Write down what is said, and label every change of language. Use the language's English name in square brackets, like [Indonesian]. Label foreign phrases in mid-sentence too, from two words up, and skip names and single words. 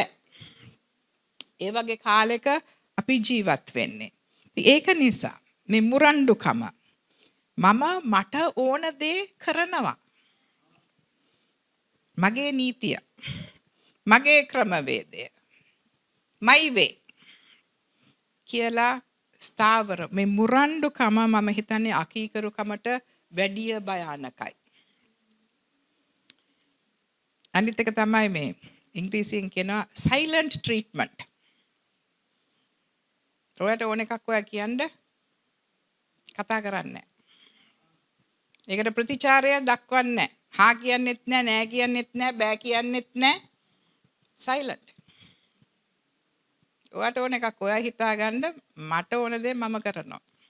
[Sinhala] ඒ වගේ කාලෙක අපි ජීවත් වෙන්නේ. ඒක නිසා මේ මුරණ්ඩුකම මට ඕන දේ කරනවා. මගේ නීතිය. මගේ ක්‍රමවේදය. [English] my way [Sinhala] කියලා ස්ථාවර මේ මුරණ්ඩුකම මම හිතන්නේ අකීකරුකමට වැඩිය භයානකයි. අනිත් එක තමයි මේ ඉංග්‍රීසියෙන් කියනවා [English] silent treatment. [Sinhala] ඔයාලට ඕන එකක් ඔයා කියන්න කතා කරන්නේ. ඒකට ප්‍රතිචාරය දක්වන්නේ නැහැ. හා කියන්නෙත් නැහැ, නෑ කියන්නෙත් නැහැ, බෑ කියන්නෙත් නැහැ. silent. ඔයාලට ඕන එකක් ඔයා හිතාගන්න, මට ඕන දේ මම කරනවා.